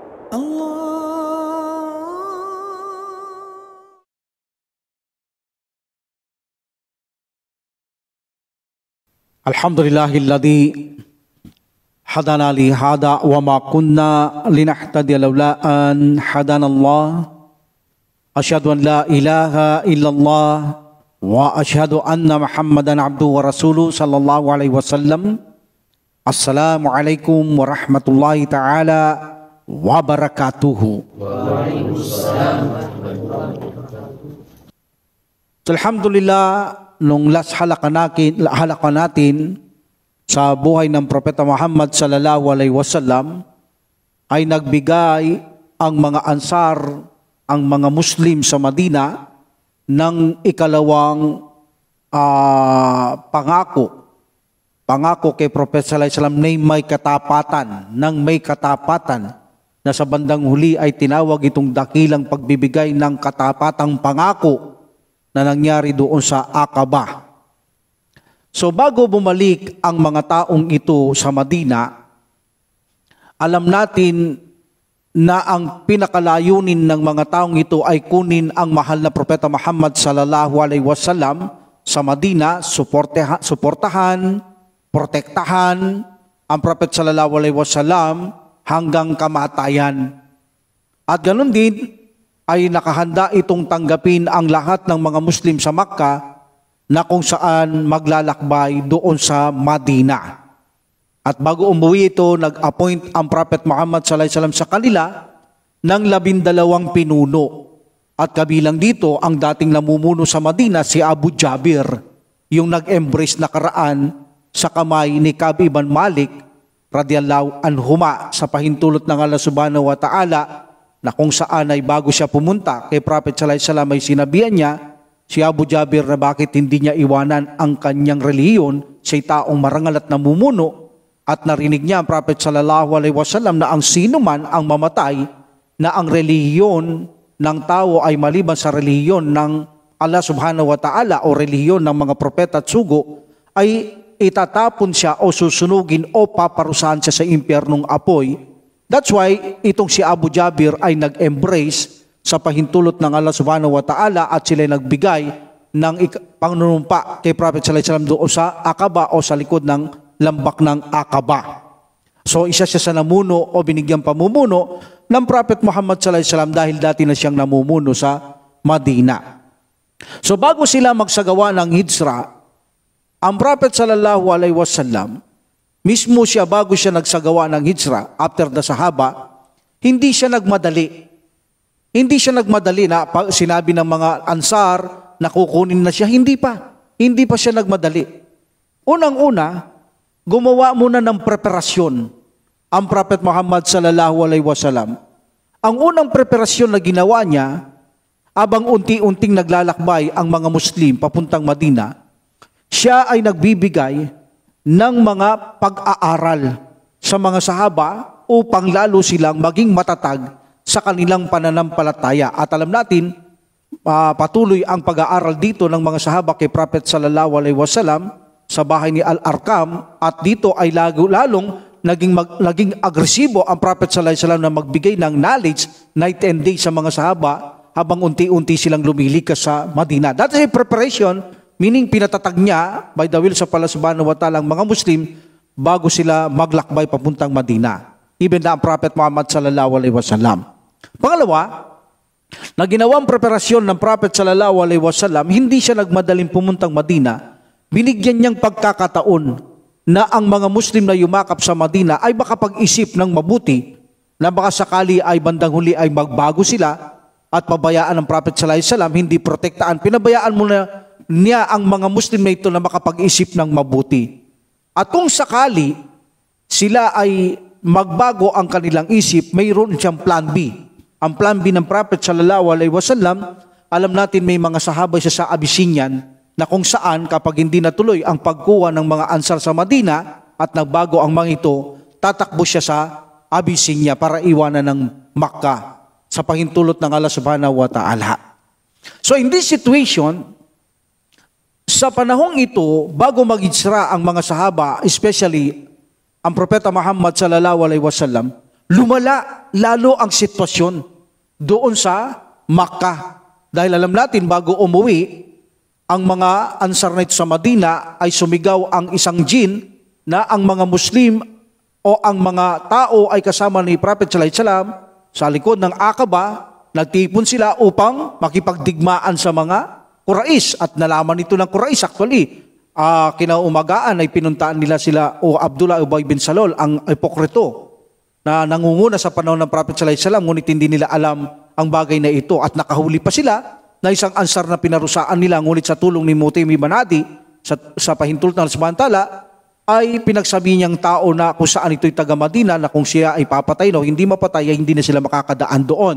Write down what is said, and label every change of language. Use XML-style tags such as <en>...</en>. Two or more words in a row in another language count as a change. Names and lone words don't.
<ar>الحمد لله الذي هدانا لهذا وما كنا لنهتدي لولا أن هدانا الله. أشهد أن لا إله إلا الله وأشهد أن محمدا عبده ورسوله صلى الله عليه وسلم. السلام عليكم ورحمة الله تعالى وبركاته. وعليكم السلام ورحمة الله وبركاته. Alhamdulillah,</ar> <tl>nung last halaka natin sa buhay ng Propeta Muhammad</tl> <ar>صلى الله عليه وسلم</ar> <tl>ay nagbigay ang mga Ansar, ang mga Muslim sa Madina ng ikalawang pangako kay Propeta</tl> <ar>صلى الله عليه وسلم</ar> <tl>na may katapatan na sa bandang huli ay tinawag itong dakilang pagbibigay ng katapatang pangako na nangyari doon sa Aqaba. So bago bumalik ang mga taong ito sa Madina, alam natin na ang pinakalayunin ng mga taong ito ay kunin ang mahal na Propeta Muhammad</tl> <ar>صلى الله عليه وسلم</ar> <tl>sa Madina, suportahan, protektahan ang Propeta</tl> <ar>صلى الله عليه وسلم</ar> <tl>hanggang kamatayan. At ganun din ay nakahanda itong tanggapin ang lahat ng mga Muslim sa Makkah na kung saan maglalakbay doon sa Madina. At bago umuwi ito, nag-appoint ang Prophet Muhammad</tl> <ar>صلى الله عليه وسلم</ar> <tl>sa kanila ng 12 pinuno. At kabilang dito ang dating namumuno sa Madina si Abu Jabir, yung nag-embrace na karaan sa kamay ni Ka'b ibn Malik</tl> <ar>رضي الله عنهما</ar> <tl>sa pahintulot ng</tl> <ar>الله سبحانه وتعالى,</ar> <tl>na kung saan ay bago siya pumunta kay Prophet</tl> <ar>صلى الله عليه وسلم</ar> <tl>ay sinabihan niya si Abu Jabir na bakit hindi niya iwanan ang kanyang relihiyon, siya'y taong marangal at namumuno, at narinig niya ang Prophet</tl> <ar>صلى الله عليه وسلم</ar> <tl>na ang sino man ang mamatay na ang relihiyon ng tao ay maliban sa relihiyon ng Allah</tl> <ar>سبحانه وتعالى</ar> <tl>o relihiyon ng mga propeta at sugo, ay itatapon siya o susunugin o paparusahan siya sa impyernong apoy.</tl> <en>That's why</en> <tl>itong si Abu Jabir ay nag-embrace sa pahintulot ng Allah</tl> <ar>سبحانه وتعالى</ar> <tl>at sila nagbigay ng pangunumpa kay Prophet</tl> <ar>صلى الله عليه وسلم</ar> <tl>doon sa Aqaba o sa likod ng lambak ng Aqaba. So isa siya sa namuno o binigyang pamumuno ng Prophet Muhammad</tl> <ar>صلى الله عليه وسلم</ar> <tl>dahil dati na siyang namumuno sa Madina. So bago sila magsagawa ng hijra, ang Prophet</tl> <ar>صلى الله عليه وسلم</ar> <tl>mismo siya bago siya nagsagawa ng hijra</tl> <en>after the</en> <tl>Sahaba, hindi siya nagmadali. Hindi siya nagmadali na sinabi ng mga Ansar na kukunin na siya. Hindi pa. Hindi pa siya nagmadali. Unang-una, gumawa muna ng preparasyon ang Prophet Muhammad</tl> <ar>صلى الله عليه وسلم.</ar> <tl>Ang unang preparasyon na ginawa niya, abang unti-unting naglalakbay ang mga Muslim papuntang Madina, siya ay nagbibigay ng mga pag-aaral sa mga sahaba upang lalo silang maging matatag sa kanilang pananampalataya. At alam natin, patuloy ang pag-aaral dito ng mga sahaba kay Prophet</tl> <ar>صلى الله عليه وسلم</ar> <tl>sa bahay ni Al-Arqam, at dito ay lalong naging agresibo ang Prophet</tl> <ar>صلى الله عليه وسلم</ar> <tl>na magbigay ng</tl> <en>knowledge night and day</en> <tl>sa mga sahaba habang unti-unti silang lumilikas sa Madina.</tl> <en>That is a preparation.</en> <tl>Meaning pinatatag niya</tl> <en>by the will</en> <tl>sa Allah</tl> <ar>سبحانه وتعالى</ar> <tl>ang mga Muslim bago sila maglakbay papuntang Madina. Even na ang Prophet Muhammad</tl> <ar>صلى الله عليه وسلم.</ar> <tl>Pangalawa, na ginawang preparasyon ng Prophet</tl> <ar>صلى الله عليه وسلم,</ar> <tl>hindi siya nagmadaling pumuntang Madina. Binigyan niyang pagkakataon na ang mga Muslim na yumakap sa Madina ay makapag-isip ng mabuti na baka sakali ay bandang huli ay magbago sila at pabayaan ng Prophet</tl> <ar>صلى الله عليه وسلم,</ar> <tl>hindi protektaan. Pinabayaan muna niya ang mga Muslim na ito na makapag-isip ng mabuti. At kung sakali sila ay magbago ang kanilang isip, mayroon siyang</tl> <en>plan B.</en> <tl>Ang</tl> <en>plan B</en> <tl>ng Prophet</tl> <ar>صلى الله عليه وسلم,</ar> <tl>alam natin may mga sahaba siya sa Abyssinian na kung saan kapag hindi natuloy ang pagkuha ng mga Ansar sa Madina at nagbago ang mga ito, tatakbo siya sa Abyssinia para iwanan ng Makkah sa pahintulot ng Allah</tl> <ar>سبحانه وتعالى.</ar> <en>So in this situation,</en> <tl>sa panahong ito, bago mag-hijra ang mga sahaba, especially ang Propeta Muhammad</tl> <ar>صلى الله عليه وسلم,</ar> <tl>lumala lalo ang sitwasyon doon sa Makkah. Dahil alam natin, bago umuwi, ang mga Ansar na ito sa Madina ay sumigaw ang isang jin na ang mga Muslim o ang mga tao ay kasama ni Prophet</tl> <ar>صلى الله عليه وسلم</ar> <tl>sa likod ng Aqaba. Nagtipon sila upang makipagdigmaan sa mga Quraysh at nalaman ito ng Quraysh. Actually, kinaumagaan ay pinuntaan nila sila o Abdullah Ubay bin Salul, ang hipokrito na nangunguna sa panahon ng Prophet</tl> <ar>صلى الله عليه وسلم,</ar> <tl>ngunit hindi nila alam ang bagay na ito at nakahuli pa sila na isang Ansar na pinarusaan nila, ngunit sa tulong ni Mut'im ibn Adi sa pahintulot ng Allah</tl> <ar>سبحانه وتعالى</ar> <tl>ay pinagsabi niyang tao na kung saan ito'y taga Madina na kung siya ay papatay no, hindi mapatay ay hindi na sila makakadaan doon.</tl>